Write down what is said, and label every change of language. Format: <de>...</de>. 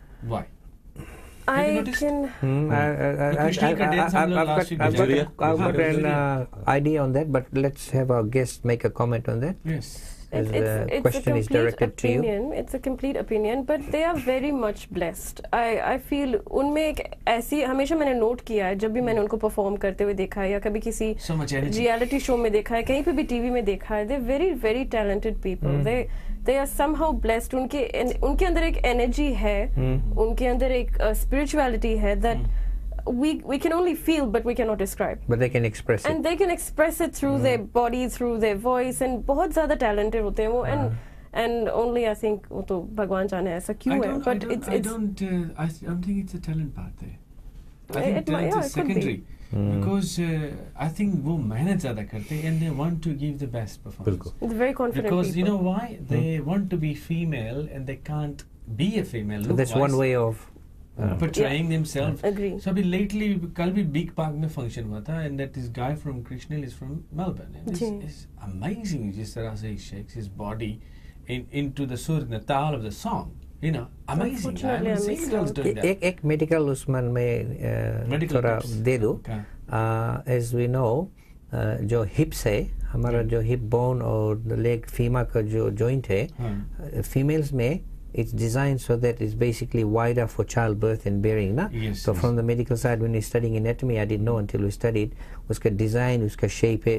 <en>Why? I can. I've got an idea on that, but let's have our guest make a comment on that. Yes. It's question is directed to you. It's a complete opinion, but they are very much blessed.</en> <hi>I feel उनमें एक ऐसी हमेशा मैंने note किया है जब भी मैंने उनको परफॉर्म करते हुए देखा है या कभी किसी रियलिटी शो में देखा है कहीं पे भी टीवी में देखा है.</hi> <en>They're very very talented people. They are somehow blessed.</en> <hi>उनके अंदर एक एनर्जी है, उनके अंदर एक spirituality है</hi> <en>that we can only feel but we cannot describe. But they can express it. And they can express it through their body, through their voice, and</en> <hi>बहुत ज़्यादा talented होते हैं वो.</hi> <en>And only I think</en> <hi>वो तो भगवान जाने ऐसा क्यों है.</hi> <en>But I don't think it's a talent part there. I think talent is secondary. Because I think</en> <hi>वो मेहनत ज़्यादा करते हैं</hi> <en>and they want to give the best performance. It's very confident because people. You know why? They want to be female and they can't be a female. So that's one way of portraying themselves. Agree. So</en> <hi>अभी lately कल भी Big Park में function हुआ था</hi> <en>and that this guy from Krishnil is from Melbourne. And it's amazing</en> <hi>जिस तरह से</hi> <en>he shakes his body into the sur, the taal of the song. You know, amazing. I haven't seen girls doing that.</en> <hi>एक medical उसमें में थोड़ा दे दो.</hi> <en>As we know,</en> <hi>जो hips है हमारा जो hip bone और leg femur का जो joint है,</hi> <en>females में it's designed so that it's basically wider for childbirth and bearing, na? Yes, so from the medical side, when we're studying anatomy, I didn't know until we studied,</en> <hi>uska design, uska shape.</hi>